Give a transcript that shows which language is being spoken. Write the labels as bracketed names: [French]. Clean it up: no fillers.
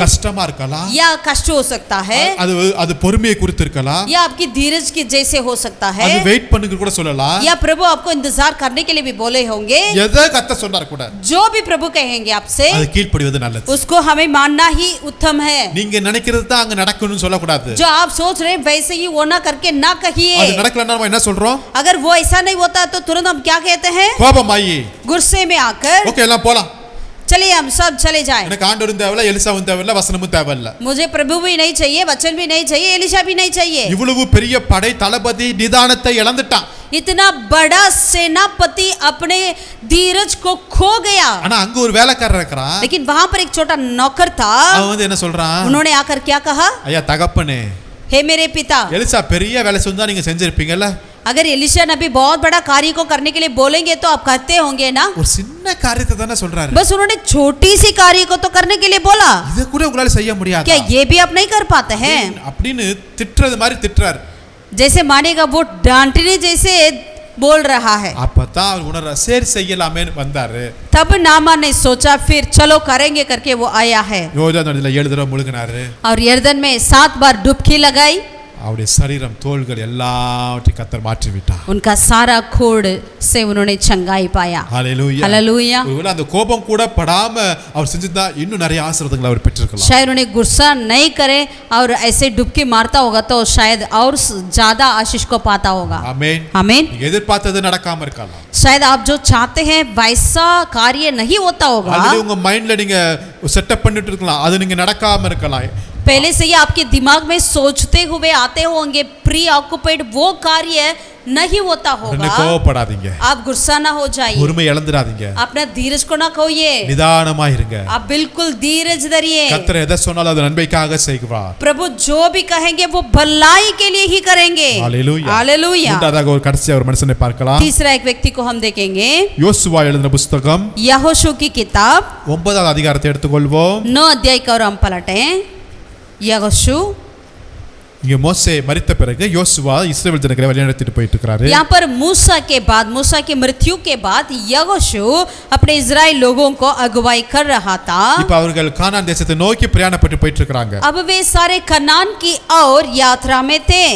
[Tamil] கஷ்டமா இருக்கலாம், [Hindi] या कष्ट हो सकता है, [Tamil] அது பொறுமையை குறித்து இருக்கலாம், [Hindi] या आपकी धीरज के जैसे हो सकता है, [Tamil] அது வெயிட் பண்ணுங்க கூட சொல்லலாம், [Hindi] या प्रभु आपको इंतजार करने के लिए भी बोले होंगे। [Tamil] எதை கர்த்தர் சொன்னார் கூட [Hindi] जो भी प्रभु कहेंगे आपसे [Tamil] அது கீழ்ப்படிவது நல்லது. [Hindi] उसको हमें मानना ही उत्तम है। [Tamil] நீங்க நினைக்கிறது தான் அங்க நடக்கணும்னு சொல்லக்கூடாது. [Hindi] जो आप सोच रहे हैं वैसे ही वो ना करके ना कहिए। [Tamil] அது நடக்கலன்னா நம்ம என்ன சொல்றோம்? [Hindi] अगर वो ऐसा नहीं होता तो तुरंत हम क्या कहते हैं? [Tamil] கோபமாயி [Hindi] गुस्से में आकर [Tamil] ஓகே எல்லாம் போலாம், [Hindi] चलिए हम सब चले जाएं। [Tamil] எனக்கு ஆண்டவரும் தேவையில்ல, எலிசாவும் தேவையில்ல, வசனமும் தேவையில்ல, [Hindi] मुझे प्रभु भी नहीं चाहिए, वचन भी नहीं चाहिए, एलिशा भी नहीं चाहिए। [Tamil] இவ்வளவு பெரிய படை தளபதி நிதானத்தை இழந்துட்டான். [Hindi] इतना बड़ा सेनापति अपने धीरज को खो गया, [Tamil] ஆனா அங்க ஒரு வேலைக்காரர் இருக்கிறான், [Hindi] लेकिन वहां पर एक छोटा नौकर था। [Tamil] அவன் வந்து என்ன சொல்றான்? [Hindi] उन्होंने आकर क्या कहा? [Tamil] ஐயா தகப்பனே, [Hindi] हे मेरे पिता, [Tamil] எலிசா பெரிய வேலை செஞ்சா நீங்க செஞ்சிருப்பீங்கல்ல, [Hindi] अगर एलिशा नबी बहुत बड़ा कार्य को करने के लिए बोलेंगे तो आप करते होंगे ना? [Tamil] ஒரு சின்ன காரியத்தை தானே சொல்றாரு, [Hindi] बस उन्होंने छोटी सी कार्य को तो करने के लिए बोला, [Tamil] இத கூட உங்களால செய்ய முடியாது, [Hindi] क्या ये भी आप नहीं कर पाते हैं? [Tamil] அப்படின்னு திட்டுறது மாதிரி திட்டுறாரு. [Hindi] जैसे मानेगा वो डांटने जैसे बोल रहा है। [Tamil] அப்பதான் அவர் உணர சரி செய்யலாமேன்னு வந்தாரு. [Hindi] तब नामान ने सोचा फिर चलो करेंगे करके वो आया है [Tamil] யோர்தான் நதியில 7 தடவை முழுகினாரு. [Hindi] और यर्दन में 7 बार डुबकी लगाई। [Tamil] அவருடைய சரீரம் தோள்கள் எல்லாவற்றையும் கர்த்தர் மாற்றி விட்டார். [Hindi] उनका सारा खोड़ से उन्होंने चंगाई पाया। [Tamil] ஹalleluya. [Hindi] हालेलुया। [Tamil] ஒருவேளை அந்த கோபம் கூட படாம அவர் செஞ்சிருந்தா இன்னும் நிறைய ஆசீர்வாதங்களை அவர் பெற்றிருக்கலாம். [Hindi] शायद उन्हें गुस्सा नहीं करे और ऐसे डुबकी मारता होगा तो शायद और ज्यादा आशीष को पाता होगा। [Tamil] ஆமென். [Hindi] आमीन। [Tamil] நீங்க எதிர்பார்த்தது நடக்காம இருக்கலாம். [Hindi] शायद आप जो चाहते हैं वैसा कार्य नहीं होता होगा। [Tamil] அல்லது உங்க மைண்ட்ல நீங்க செட்டப் பண்ணிட்டு இருக்கலாம், அது நீங்க நடக்காம இருக்கலாம். [Hindi] पहले से ही आपके दिमाग में सोचते हुए आते होंगे [English] preoccupied [Hindi] वो कार्य नहीं होता होगा। [Tamil] கோவப்படாதீங்க, [Hindi] आप गुस्सा ना हो जाइए, [Tamil] பொறுமை இழந்துடாதீங்க, [Hindi] अपना धीरज को ना खोइए, [Tamil] நிதானமா இருங்க. [Hindi] आप बिल्कुल धीरज धरिए। [Tamil] கர்த்தர் எதை சொன்னாலும் அது நன்மைக்காக செய்வார். [Hindi] प्रभु जो भी कहेंगे वो भलाई के लिए ही करेंगे। [Tamil] ஹalleluya. [Hindi] हालेलुया। [Tamil] மூன்றாவதாக ஒரு கடைசியா ஒரு மனுஷனை பார்க்கலாம். [Hindi] तीसरा एक व्यक्ति को हम देखेंगे। [Tamil] யோசுவா எழுதின புத்தகம் [Hindi] यहोशू की किताब [Tamil] 9வது அதிகாரத்தை எடுத்துக்கொள்வோம். [Hindi] 9 अध्याय का और हम पलटें। यहोशू [Tamil] இங்க மோசே மரித்த பிறகு யோசுவா இஸ்ரவேல் ஜனங்களை வழிநடத்திட்டு போயிட்டு இருக்காரு. [Hindi] यहाँ पर मूसा के बाद, मूसा की मृत्यु के बाद यहोशू अपने इजराइल लोगों को अगुवाई कर रहा था। [Tamil] இப்ப அவர்கள் கானான் தேசத்தை நோக்கி பிரயாணப்பட்டு போயிட்டு இருக்காங்க. [Hindi] अब वे सारे कनान की ओर यात्रा में थे।